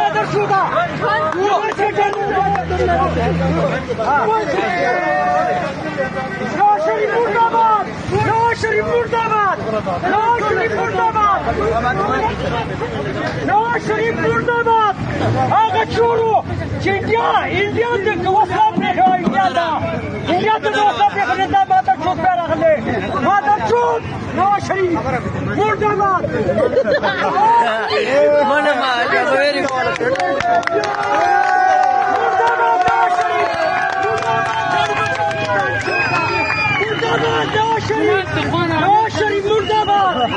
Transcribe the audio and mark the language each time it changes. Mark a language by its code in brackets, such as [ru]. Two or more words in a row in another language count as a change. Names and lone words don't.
[ur] شده نواز شریف مرداباد نواز شریف مرداباد نواز شریف مرداباد نواز شریف مرداباد آقا چورو انڈیا تک وصلت نہیں ہوا انڈیا تک وصلت نہیں ہوا مادر چوت پہ رکھ لے مادر چوت نواز شریف مرداباد نواز شریف مرداباد